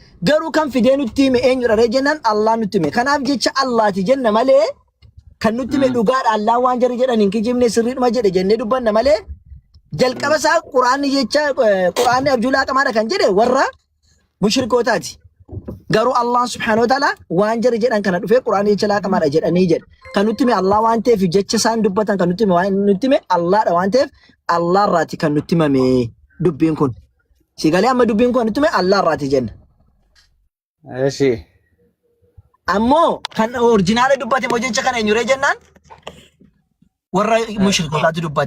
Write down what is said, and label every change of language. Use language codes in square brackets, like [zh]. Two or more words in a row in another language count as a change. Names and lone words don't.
[om] Garuu kan fidee nutti hime eenyudha ree jennaan Allah nutti hime. Kanaaf jecha Allaati jenna malee kan nutti hime dhugaadha Allah waan jarri jedhan hin kijibne sirriidhuma jedhe jennee dubbanna malee jalqaba isaa quraanni jecha quraanni abjuu laaqamaadha kan jedhe warra mushrikootaati. Garuu [ar] الله سبحانه وتعالى [om] waan jarri jedhan kana dhufee quraanni jecha laaqamaadha jedhanii jedhe. Kan nutti hime Allah waan ta'eef jecha isaan dubbatan kan nutti hime waan nutti hime Allahadha waan ta'eef Allah irraati kan nutti himame dubbiin kun. Si galee amma dubbiin kun nutti hime Allah irraati jenna. Eeshi. Ammoo kan oriijinaala dubbate moo jecha kana eenyuree jennaan warra mushrikootaatu dubbate.